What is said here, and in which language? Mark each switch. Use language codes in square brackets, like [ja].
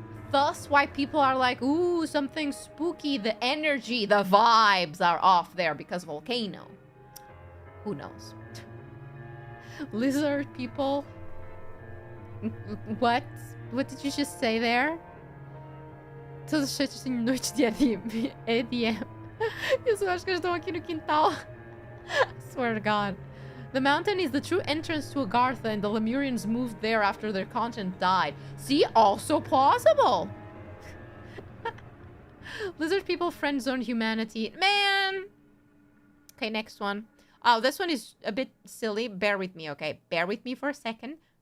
[en] Thus why people are like, ooh, something spooky. The energy, the vibes are off there because volcano. Who knows? Lizard people. What? What did you just say there? [pt] Todas as sextas tenho noite de EDM. Eu só acho que eles estão aqui no quintal. [en] Swear to God. The mountain is the true entrance to Agartha, and the Lemurians moved there after their continent died. See? Also plausible. Lizard people friend zone humanity. Man! Okay, next one. Oh, this one is a bit silly. Bear with me, okay? Bear with me for a second.